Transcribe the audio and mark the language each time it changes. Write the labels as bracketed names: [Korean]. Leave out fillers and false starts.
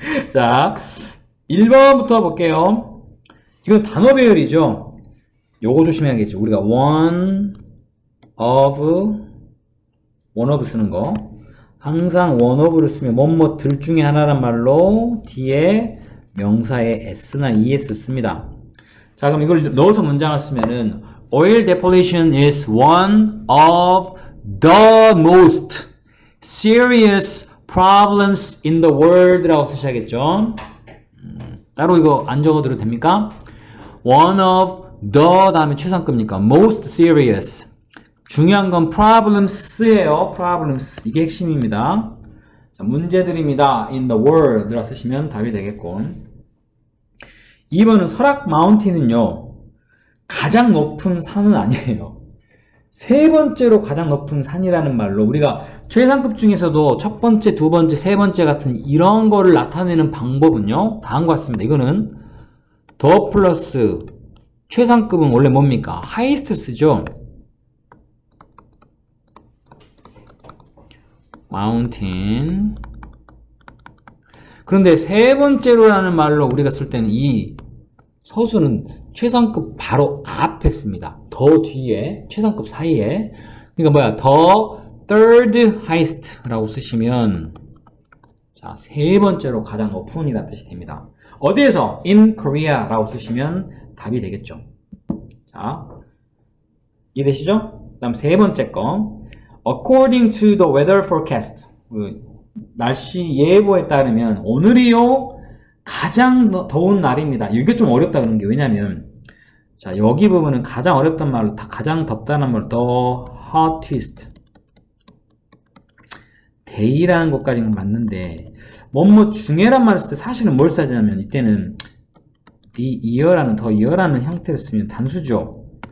[Korean] 자, 1번부터 볼게요. 이건 단어 배열이죠. 요거 조심해야겠죠. 우리가 one of 쓰는 거. 항상 one of를 쓰면 뭐뭐들 중에 하나란 말로 뒤에 명사에 s나 es를 씁니다. 자, 그럼 이걸 넣어서 문장을 쓰면은 [English] oil depletion is one of the most serious problems in the world [Korean] 라고 쓰셔야겠죠. 따로 이거 안 적어도 됩니까? one of the 다음에 최상급이니까 most serious. 중요한 건 problems예요. problems. 이게 핵심입니다. 자, 문제들입니다. [English] in the world [Korean] 라 쓰시면 답이 되겠고. 2번은 설악 마운틴은요, 가장 높은 산은 아니에요. 세 번째로 가장 높은 산이라는 말로 우리가 최상급 중에서도 첫 번째, 두 번째, 세 번째 같은 이런 거를 나타내는 방법은요, 다음과 같습니다. 이거는 더 플러스 최상급은 원래 뭡니까? highest 쓰죠. [English] mountain. [Korean] 그런데 세 번째로라는 말로 우리가 쓸 때는 이 서술은 최상급 바로 앞에 씁니다. 더 뒤에, 최상급 사이에. 그러니까 뭐야? 더 [English] third highest [Korean] 라고 쓰시면, 자, 세 번째로 가장 높은이라는 뜻이 됩니다. 어디에서? [English] in Korea [Korean] 라고 쓰시면 답이 되겠죠. 자, 이해되시죠? 그 다음 세 번째 거. [English] According to the weather forecast. [Korean] 날씨 예보에 따르면 오늘이요 가장 더운 날입니다. 이게 좀 어렵다 그런 게 왜냐면, 자, 여기 부분은 가장 어렵단 말로 가장 덥다는 말로 [English] the hottest day [Korean] 라는 것까지는 맞는데 뭐뭐 중에란 말을 쓸 때 사실은 뭘 써야 되냐면 이때는 the year라는 the year라는 형태를 쓰면 단수죠.